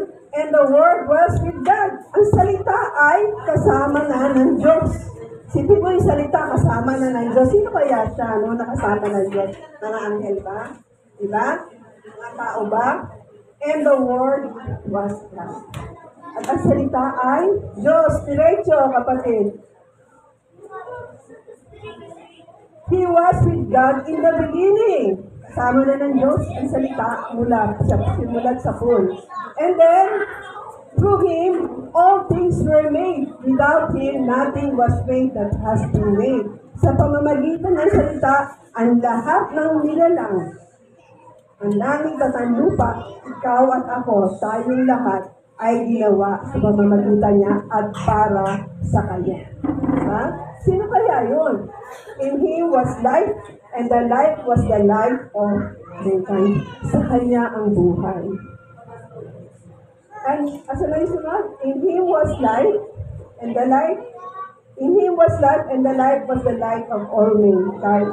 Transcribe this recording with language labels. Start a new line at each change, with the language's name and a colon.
English: And the Word was with God.
Filipino: Ang salita ay kasama na ng Diyos. Sipin mo yung salita kasama na ng Diyos. Sino kaya siya, no? Nakasama ng Diyos? Mga anghel ba? Diba? Mga tao ba?
English: And the Word was God.
Filipino: At ang salita ay Diyos. Diretso, kapatid.
English: He was with God in the beginning.
Filipino: Kasama na ng Diyos ang salita mula sa simulat sa pool.
English: And then, through Him, all things were made. Without Him, nothing was made that has been made.
Filipino: Sa pamamagitan ng salita, ang lahat ng nilalang, ang langit at ang lupa, ikaw at ako, tayong lahat, ay ginawa sa pamamagitan niya at para sa Kanya. Ha? Sino kaya yun?
English: In Him was life, and the life was the life of mankind.
Filipino: Sa Kanya ang buhay.
English: And as an sunod, in Him was life, and the life, in Him was life, and the life was the light of all mankind.